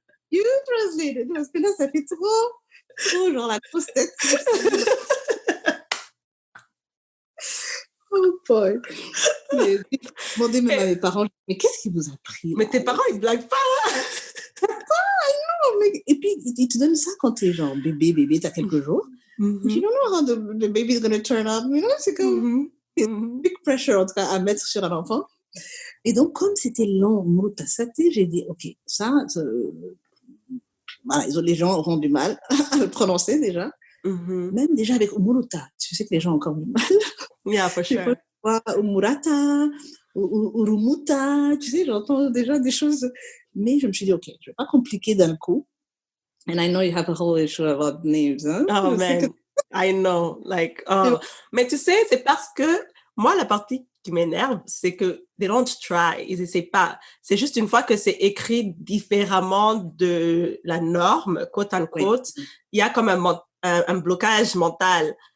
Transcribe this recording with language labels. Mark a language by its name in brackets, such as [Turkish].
[English] You translate it, [French] parce que là, ça fait trop genre la grosse tête. Oh boy. J'ai demandé même à mes parents, mais qu'est-ce qui vous a pris? Mais tes parents, ils blaguent pas. Non, mais... Et puis, ils te donnent ça quand t'es genre bébé, t'as quelques jours. [English] You don't know how the baby is going to turn up. You know, [French] c'est comme [English] big pressure, [French] en tout cas, à mettre sur un enfant. Et donc, comme c'était long, Umuruta Sate, j'ai dit, OK, ça voilà, les gens auront du mal à le prononcer déjà. Même déjà avec Umuruta, tu sais que les gens ont encore du mal. [English] Yeah, for sure. [French] Umurata, Urumuta, tu sais, j'entends déjà des choses. Mais je me suis dit, OK, je ne vais pas compliquer d'un coup. [English] And I know you have a whole issue about names. [French] Hein? [English] Oh, man, I know. Like, oh. [French] Mais tu sais, c'est parce que moi, la partie qui m'énerve, c'est que [English] they don't try, [French] ils essaient pas. C'est juste une fois que c'est écrit différemment de la norme, quote unquote, il y a comme un blocage mental.